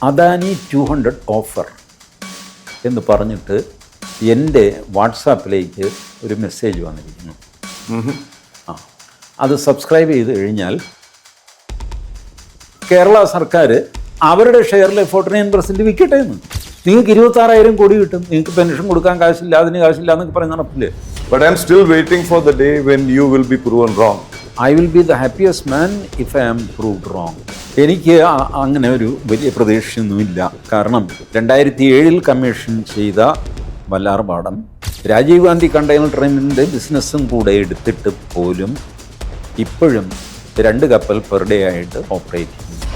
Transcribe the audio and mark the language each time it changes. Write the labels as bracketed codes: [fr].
[ml] Adani 200 offer എന്ന് പറഞ്ഞിട്ട് എൻ്റെ വാട്സാപ്പിലേക്ക് ഒരു മെസ്സേജ് വന്നിരിക്കുന്നു. അത് സബ്സ്ക്രൈബ് ചെയ്ത് കഴിഞ്ഞാൽ കേരള സർക്കാർ അവരുടെ ഷെയറിൽ 49% വിൽക്കട്ടെ എന്ന്. നിങ്ങൾക്ക് 26,000 കോടി കിട്ടും. നിങ്ങൾക്ക് പെൻഷൻ കൊടുക്കാൻ കാശില്ല, അതിന് കാശില്ല എന്നൊക്കെ പറയുന്ന നടപ്പില്ലേ? [en] But I am still waiting for the day when you will be proven wrong. I will be the happiest man if I am proved wrong. [ml] എനിക്ക് അങ്ങനെ ഒരു വലിയ പ്രതീക്ഷയൊന്നുമില്ല. കാരണം 2007 കമ്മീഷൻ ചെയ്ത വല്ലാർപാടം രാജീവ് ഗാന്ധി കണ്ടെയ്നർ ട്രെയിനിൻ്റെ ബിസിനസ്സും കൂടെ എടുത്തിട്ട് പോലും ഇപ്പോഴും 2 കപ്പൽ പെർ ഡേ ആയിട്ട് ഓപ്പറേറ്റ് ചെയ്യുന്നു.